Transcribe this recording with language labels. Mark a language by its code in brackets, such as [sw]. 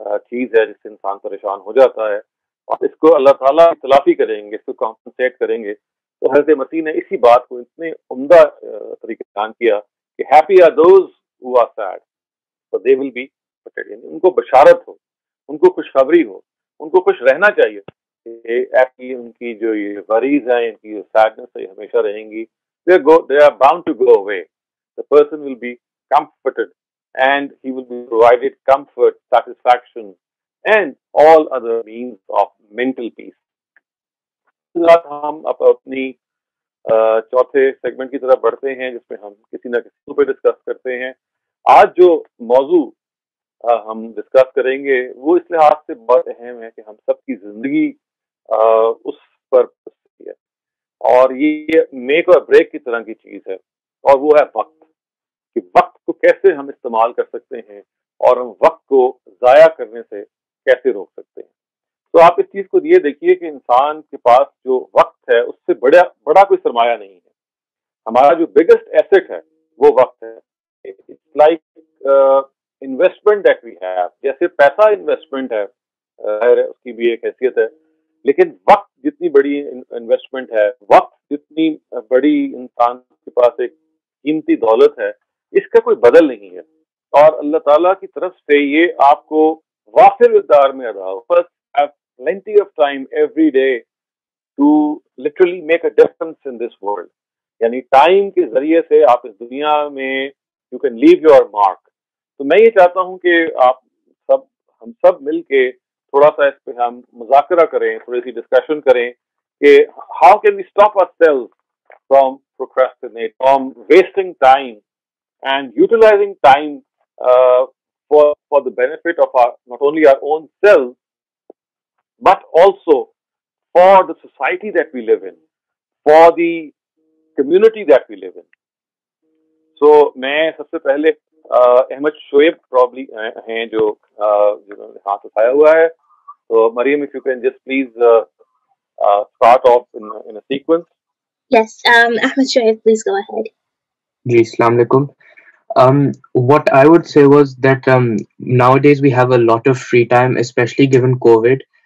[ur] چیز ہے جس سے انسان پریشان ہو جاتا ہے، اور اس کو اللہ تعالیٰ تلافی کریں گے، اس کو کمپنسیٹ کریں گے، تو حضرت مسیح نے اسی بات کو اتنے عمدہ طریقے سے بیان کیا کہ [en] happy are those who are sad for they will be comforted, [ur] یعنی ان کو بشارت ہو، ان کو خوشخبری ہو، ان کو خوش رہنا چاہیے ایسی ان کی جو یہ غریض ہیں, ان کی جو سیڈنس ہے, یہ ہمیشہ رہیں گی. [en] they are bound to go away. The person will be comforted and he will be provided comfort, satisfaction and all other means of mental peace. [ur] ہم اپنی چوتھے سیگمنٹ کی طرف بڑھتے ہیں جس میں ہم کسی نہ کسی پہ ڈسکس کرتے ہیں. آج جو موضوع ہم ڈسکس کریں گے وہ اس لحاظ سے بہت اہم ہے کہ ہم سب کی زندگی اس پر ہے, اور یہ میک اور بریک کی طرح کی چیز ہے, اور وہ ہے وقت. کہ وقت کو کیسے ہم استعمال کر سکتے ہیں اور ہم وقت کو ضائع کرنے سے کیسے روک سکتے ہیں. تو آپ اس چیز کو یہ دیکھیے کہ انسان کے پاس جو وقت ہے اس سے بڑا کوئی سرمایہ نہیں ہے. ہمارا جو [en] biggest asset [ur] ہے وہ وقت ہے. [en] It's like investment that we have. [ur] جیسے پیسہ انویسٹمنٹ ہے, اس کی بھی ایک حیثیت ہے, لیکن وقت جتنی بڑی انویسٹمنٹ ہے, وقت جتنی بڑی انسان کے پاس ایک قیمتی دولت ہے, اس کا کوئی بدل نہیں ہے. اور اللہ تعالیٰ کی طرف سے یہ آپ کو وافر مقدار میں ادا ہو. [en] بس have plenty of time every day to literally make a difference in this world. [ur] یعنی ٹائم کے ذریعے سے آپ اس دنیا میں [en] you can leave your mark. [ur] تو میں یہ چاہتا ہوں کہ ہم سب مل کے تھوڑا سا اس پہ ہم مذاکرہ کریں, تھوڑی سی ڈسکشن کریں کہ [en] how can we stop ourselves from procrastinate, from wasting time and utilizing time for the benefit of not only our own selves but also for the society that we live in, for the community that we live in. [ur] So میں سب سے پہلے Ahmad Shoaib probably ہیں جو جنہوں نے ہاتھ اٹھایا ہوا ہے. [en] تو Maryam, if you can just please start off in a sequence. Yes, Ahmed Shoaib, please go ahead. Ji, Assalamu alaikum. What I would say was that nowadays we have a lot of free time, especially given COVID.